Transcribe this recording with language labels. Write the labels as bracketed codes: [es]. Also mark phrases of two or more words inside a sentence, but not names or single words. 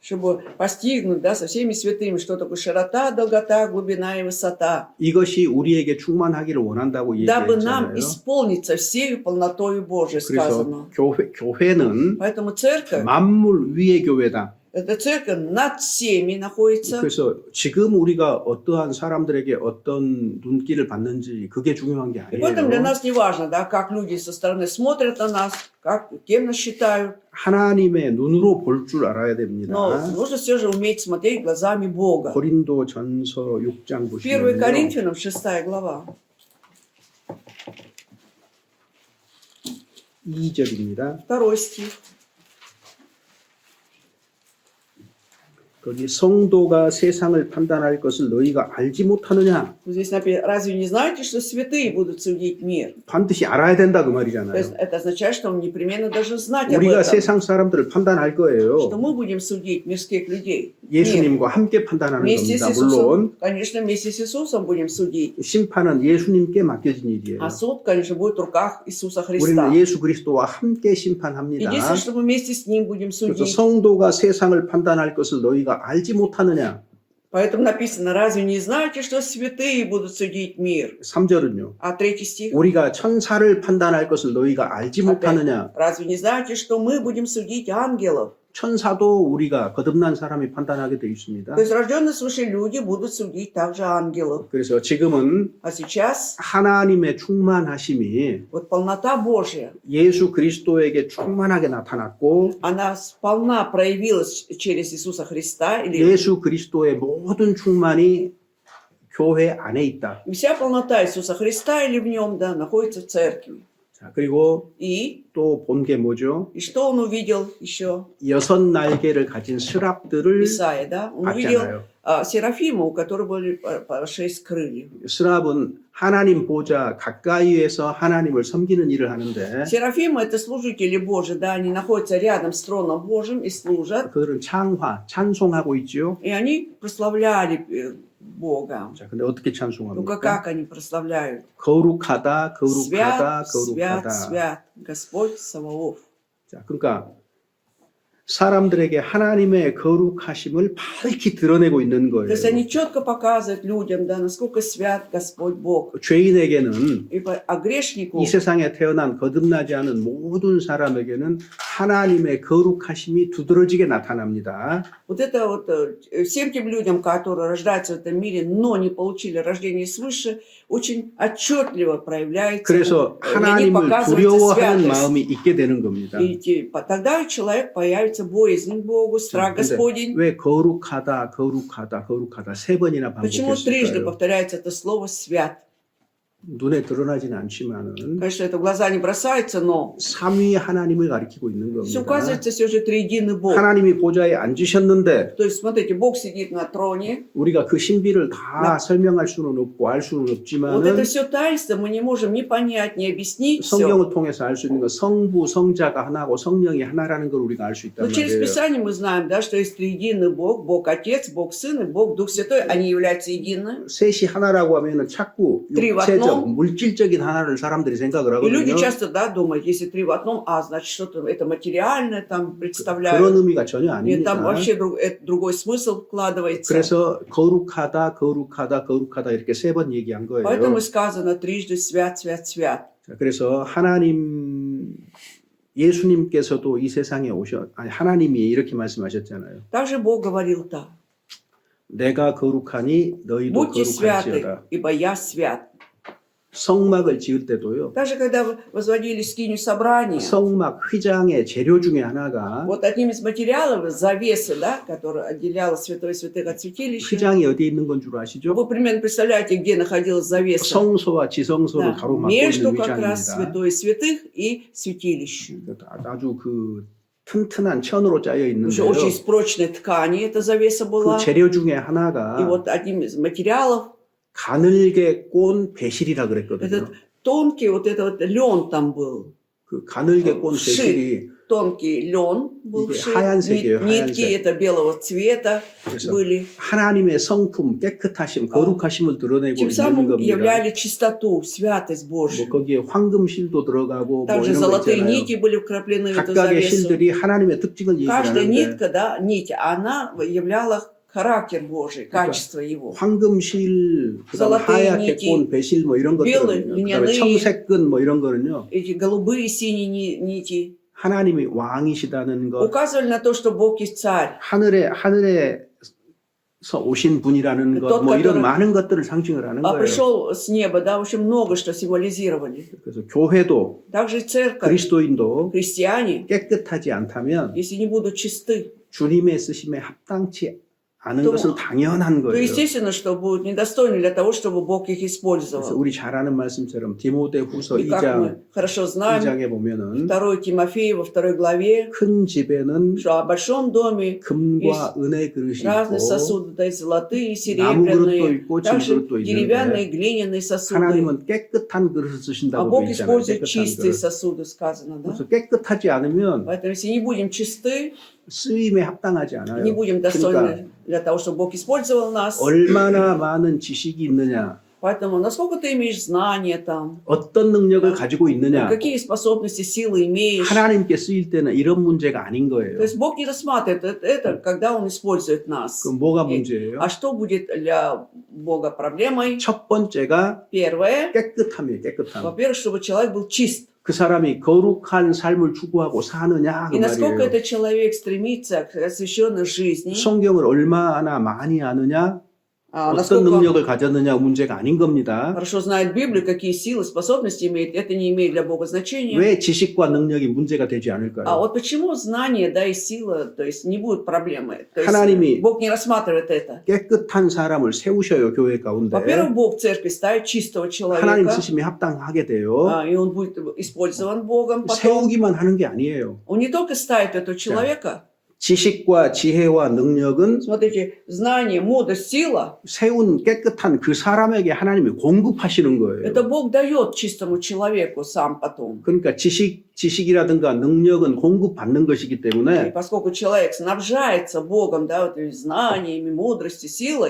[ru] чтобы постигнуть, да, со всеми святыми, что такое широта, долгота, глубина и высота, [ko] 이것이 우리에게 충만하기를 원한다고 [ru] дабы нам [ko] 얘기했잖아요. [ru] исполниться всею полнотою Божией, [ko] 그래서 [ru] сказано. [ko] 교회는 [ru] Поэтому церковь, [ko] 만물 위의 교회다. [ru] эта церковь над всеми находится. [ko] 그래서 지금 우리가 어떠한 사람들에게 어떤 눈길을 받는지 그게 중요한 게 [ru] И поэтому для [ko] 아니에요. [ru] нас не важно, да, как люди со стороны смотрят на нас, кем нас считают. [ko] 하나님의 눈으로 볼 줄 알아야 됩니다. [ru] Но нужно все же уметь смотреть глазами Бога. [ko] 고린도 전서 6장 1 보시면요. [ru] Коринфянам 6 глава, [ko] 2절입니다. [ru] 2 стих. [ko] 거기 성도가 세상을 판단할 것을 너희가 알지 못하느냐? [ru] Вот здесь написано, разве не знаете, что святые будут судить мир? [ko] 반드시 알아야 된다 그 [ru] То [ko] 말이잖아요. [ru] есть это означает, что мы непременно должны знать об [ko] 우리가 [ru] этом, [ko] 세상 사람들을 판단할 [ru] что [ko] 거예요. [ru] мы будем судить мирских людей. [ko] 예수님과 함께 판단하는 [ru] Вместе с [ko] 겁니다. 물론 [ru] Иисусом, конечно, вместе с Иисусом будем судить. [ko] 심판은 예수님께 맡겨진 일이에요. [ru] А суд, конечно, будет в руках Иисуса [ko] 우리는 [ru] Христа. [ko] 예수 그리스도와 함께 심판합니다. [ru] Единственное, что мы вместе с Ним будем [ko] 그래서 [ru] судить. [ko] 성도가 세상을 판단할 것을 너희가 알지 못하느냐? [ru] Поэтому написано, разве не знаете, что святые будут судить мир? [ko] 3절은요. [ru] А 3 стих. [ko] 우리가 천사를 판단할 것을 너희가 알지 못하느냐? [ru] Разве не знаете, что мы будем судить ангелов? [ko] 천사도 우리가 거듭난 사람이 판단하게 되어 있습니다. [ru] То есть рожденные свыше люди будут судить также ангелов. [ko] 그래서 지금은 [ru] А сейчас [ko] 하나님의 충만하심이 [ru] вот полнота Божья, [ko] 예수 그리스도에게 충만하게 나타났고 [ru] она сполна проявилась через Иисуса Христа. [ko] 예수 그리스도의 모든 충만이 교회 안에 있다. [ru] И вся полнота Иисуса Христа или в нем, да, находится в церкви. [ko] 자, 그리고 [ru] И [ko] 또 본 게 뭐죠? [ru] что он увидел еще? [ko] 6 날개를 가진 스랍들을 [ru] Исаия, да? Он увидел [ko] 봤잖아요. [ru] Серафима, у которого были по 6 крыльев. [ko] 스랍은 하나님 보좌 가까이에서 하나님을 섬기는 일을 하는데 [ru] Серафимы – это служители Божьи, да, они находятся рядом с троном Божьим и служат. [ko] 그들은 창화, 찬송하고 있죠. [ru] И они прославляли Бога. [ko] 자, 근데 어떻게 [ru] Ну-ка, [ko] 찬송합니까? [ru] как они прославляют? [ko] 거룩하다, 거룩하다, [ru] Свят, свят, [ko] 거룩하다. [ru] свят, Господь Саваоф. [ko] 자, 그러니까 사람들에게 하나님의 거룩하심을 밝히 드러내고 있는 [ru] То [ko] 거예요. [ru] есть они четко показывают людям, да, насколько свят Господь Бог. [ko] 죄인에게는 [ru] А грешнику, [ko] 이 세상에 태어난 거듭나지 않은 모든 사람에게는 하나님의 거룩하심이 두드러지게 나타납니다. [ru] вот это вот всем тем людям, которые рождаются в этом мире, но не получили рождение свыше, очень отчетливо проявляется. [ko] 그래서 [ru] для них [ko] 하나님을 [ru] показывается [ko] 두려워하는 [ru] святость. [ko] 마음이 있게 되는 겁니다. [ru] И тогда у человека появится боязнь к Богу, страх [ko] 근데 [ru] Господень. [ko] 왜 거룩하다, 거룩하다, 거룩하다 세 번이나 [ru] Почему трижды [ko] 반복했을까요? [ru] повторяется это слово «свят»? [ko] 눈에 드러나지는 않지만은 [ru] Конечно, это в глаза не бросается, но [ko] 삼위 하나님을 가리키고 있는 [ru] здесь [ko] 겁니다. [ru] указывается все же триединый Бог. [ko] 하나님이 보좌에 앉으셨는데 [ru] То есть, смотрите, Бог сидит на троне. [ko] 우리가 그 신비를 다 설명할 수는 없고 알 수는 [ru] Вот это [ko] 없지만은 [ru] все таинство мы не можем ни понять, ни объяснить все. [ko] 성경을 통해서 알 수 있는 건 성부, 성자가 하나고 성령이 하나라는 걸 우리가 알 수 있단 [ru] Но через [ko] 말이에요. [ru] Писание мы знаем, да, что есть триединый Бог, Бог Отец, Бог Сын и Бог Дух Святой. Они являются единым. [ko] 셋이 하나라고 하면은 자꾸 [ru] Три в [ko] 육체적, [ru] одном. [ko] 물질적인 하나를 사람들이 생각을 [ru] И люди [ko] 하거든요. [ru] часто, да, думают, если три в одном, значит, что-то это материальное там [ko] 그런 [ru] представляют. [ko] 의미가 전혀 [ru] Нет, там [ko] 아닙니다. [ru] вообще другой смысл вкладывается. [ko] 그래서 거룩하다, 거룩하다, 거룩하다 이렇게 세 번 얘기한 거예요. [ru] Поэтому и сказано трижды свят, свят, свят. [ko] 자, 그래서 하나님 예수님께서도 이 세상에 하나님이 이렇게 말씀하셨잖아요. [ru] Также Бог говорил так. [ko] 내가 거룩하니 너희도 [ru] Будьте святы, [ko] 거룩할지어다. [ru] ибо я свят. [ko] 성막을 지을 때도요. [ru] Даже когда возводили скинию собрания, [ko] 성막 휘장의 재료 중에 하나가 [ru] вот одним из материалов завесы, да, которая отделяла святое святых от святилища. [ko] 휘장이 어디에 있는 건 줄 아시죠? [ru] Вы примерно представляете, где находилась завеса? [ko] 성소와 지성소를 [ru] Да, [ko] 가로막고 [ru] между [ko] 있는 [ru] как раз [ko] 휘장입니다. [ru] святое святых и святилищем. [ko] 아주 그 튼튼한 천으로 짜여 [ru] Уже [ko] 있는데요. [ru] очень из прочной ткани эта завеса [ko] 그 [ru] была. [ko] 재료 중에 [ru] И [ko] 하나가 [ru] вот одним из материалов [ko] 가늘게 꼰 배실이라 [ru] этот [ko] 그랬거든요. [ru] тонкий вот этот вот лен там был. [ko] 그 가늘게 꼰 [ru] 실. [ko] 배실이 [ru] тонкий лен был [ko] 이게 [ru] вшит, [ko] 하얀색이에요, [ru] нитки [ko] 하얀색. [ru] это белого цвета [ko] 그래서 [ru] были. [ko] 하나님의 성품, 깨끗하심, 거룩하심을 드러내고 [ru] Тем [ko] 있는 [ru] самым [ko] 겁니다. [ru] являли чистоту, святость [ko] 뭐 [ru] Божью. [ko] 거기에 황금실도 들어가고 뭐 [ru] Также [ko] 이런 거 [ru] золотые [ko] 있잖아요. [ru] нити были вкраплены в эту [ko] 각각의 [ru] завесу. [ko] 실들이 하나님의 특징을 [ru] Каждая [ko] 얘기하는데 [ru] нитка, да, нить, она являла характер Божий, качество его. [ko] 황금실, 그다음에 [ru] Золотые [ko] 하얗게 [ru] нити, [ko] 꼰 배실 뭐 이런 [ru] белые, [ko] 것들은요. 그다음에 [ru] льняные. [ko] 청색근 뭐 이런 거는요. [ru] Эти голубые, синие нити [ko] 하나님이 왕이시다는 것, [ru] указывали на то, что Бог есть царь. [ko] 하늘에서 오신 분이라는 것, [ru] Тот, [ko] 뭐 이런 [ru] который [ko] 많은 것들을 상징을 하는 [ru] А [ko] 거예요. [ru] пришел с неба, да, в общем, много что символизировали. [ko] 그래서 교회도 [ru] Также и церковь, [ko] 그리스도인도 [ru] христиане, [ko] 깨끗하지 않다면 [ru] если не будут чисты, [ko] 주님의 쓰심에 합당치 않은 또- 것은 당연한 [ru] то [ko] 거예요. [ru] естественно, что будут недостойны для того, чтобы Бог их [ko] 그래서 [ru] использовал. [ko] 우리 잘 아는 말씀처럼 디모데후서 [ru] И как [ko] 2장 [ru] мы хорошо знаем, [ko] 2장에 보면은 [ru] 2 Тимофея во 2 главе, [ko] 큰 집에는 [ru] что о большом доме [ko] 금과 은의 그릇이 [ru] разные [ko] 있고 [ru] сосуды, да и золотые, и [ko] 나무 그릇도 [ru] серебряные, [ko] 있고 [ru] также [ko] 질그릇도 [ru] деревянные, [ko] 있는데 [ru] глиняные сосуды. [ko] 하나님은 깨끗한 그릇을 [ru] А [ko] 쓰신다고 [ru] Бог [ko] 되어 있잖아요. [ru] использует [ko] 깨끗한 [ru] чистые [ko] 그릇. [ru] сосуды, сказано, да? [ko] 그래서 깨끗하지 않으면 [ru] Поэтому если не будем чисты, [ko] 쓰임에 합당하지 않아요. [ru] не будем [ko] 그러니까 [ru] достойны для того, чтобы Бог использовал нас. [ko] 얼마나 많은 지식이 있느냐, [ru] Поэтому насколько ты имеешь знания там, [ko] 어떤 능력을 가지고 있느냐, [ru] какие способности, силы имеешь. [ko] 하나님께 쓰일 때는 이런 문제가 아닌 거예요. [ru] То есть Бог не рассматривает это, когда Он использует нас. [ko] 그럼 뭐가 [ru] И- [ko] 문제예요? [ru] А что будет для Бога проблемой? [ko] 첫 번째가 [ru] Первое, [ko] 깨끗함이에요. 깨끗함. [ru] во-первых, чтобы человек был чист. [ko] 그 사람이 거룩한 삶을 추구하고 사느냐 그 [ru] И насколько [ko] 말이에요. [ru] этот человек стремится к освященной жизни, [ko] 성경을 얼마나 많이 아느냐, 어떤 [ru] насколько он [ko] 능력을 가졌느냐 문제가 아닌 겁니다. [ru] хорошо знает Библию, какие силы, способности имеет, это не имеет для Бога значения. [ko] 왜 지식과 능력이 문제가 되지 [ru] А [ko] 않을까요? [ru] вот почему знание, да, и сила, то есть не будут проблемы. То есть [ko] 하나님이 [ru] Бог не рассматривает это. [ko] 깨끗한 사람을 세우셔요 교회 가운데. [ru] Во-первых, Бог в церкви ставит чистого [ko] 하나님 [ru] человека, [ko] 쓰심이 합당하게 돼요. [ru] и он будет использован Богом потом. [ko] 세우기만 하는 게 아니에요. [ru] Он не только ставит этого человека. [ko] 지식과 지혜와 능력은 [ru] Смотрите, знание, мудрость, сила, [ko] 세운 깨끗한 그 사람에게 하나님이 공급하시는 거예요. [ru] это Бог дает чистому человеку сам потом. [ko] 그러니까 지식이라든가 능력은 공급받는 것이기 [ru] И [ko] 때문에 [ru] поскольку человек снабжается Богом, да, вот этими знаниями, мудростью, силой,